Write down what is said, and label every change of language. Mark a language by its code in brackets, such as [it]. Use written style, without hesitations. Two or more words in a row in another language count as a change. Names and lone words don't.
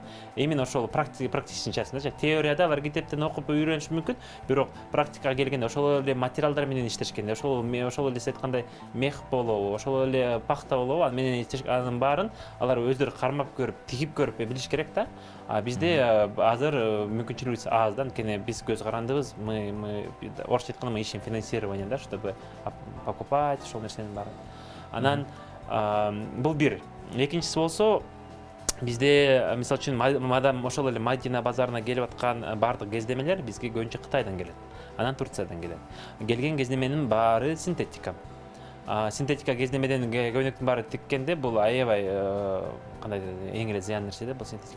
[ky] Именно ошол практичный частында, теорияда алар китептен окуп үйрөнүшү мүмкүн, бирок практикага келгенде ошол эле материалдар менен иштешкенде, ошол эле сиз айткандай мех болобу, ошол эле пахта болобу, аны менен анын баарын алар өздөрү кармап көрүп, тигип көрүп билиш керек да. Бизде азыр мүмкүнчүлүгүбүз аз да, анткени биз көз карандыбыз, мы орусча айтканда [ru] мы ищем финансирование [ky] да, [ru] чтобы покупать [ky] ошол нерсенин баарын. Анан бул бир. Экинчиси болсо, бизде мисалы үчүн ошол эле Мадина базарына келип аткан баардык кездемелер бизге көбүнчө Кытайдан келет. Анан Турциядан келет. Келген кездеменин баары синтетика. Синтетика кездемеден көйнөктүн баары тиккенде бул аябай кандай эң эле зыян нерсе да бул синтетика.